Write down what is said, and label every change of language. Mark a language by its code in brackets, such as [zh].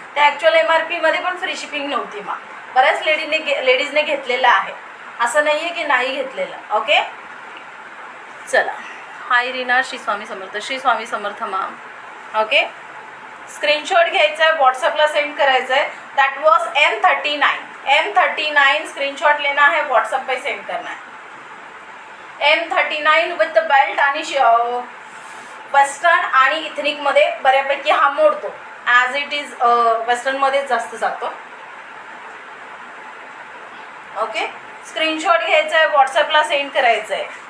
[mr] त्या ॲक्च्युअल MRPमध्ये पण free shipping नव्हती. मग बऱ्याच लेडीजने घेतलेलं आहे, असं नाही आहे की नाही घेतलेलं. ओके. चला. हाय Reena, Shri Swami Samarth. Shri Swami Samarth ma'am. Okay. Screenshot घ्यायचा आहे, व्हॉट्सअपला सेंड करायचं आहे. [hi] दैट वॉज M39 स्क्रीनशॉट लेना है, व्हॉट्सअप पे सेंड करना है. [mr] M39 विथ बेल्ट आणि वेस्टर्न आणि इथनिकमध्ये बऱ्यापैकी हा मोडतो. ॲज इट इज वेस्टर्नमध्येच जास्त जातो. ओके. स्क्रीनशॉट घ्यायचा आहे, व्हॉट्सअपला सेंड करायचं आहे.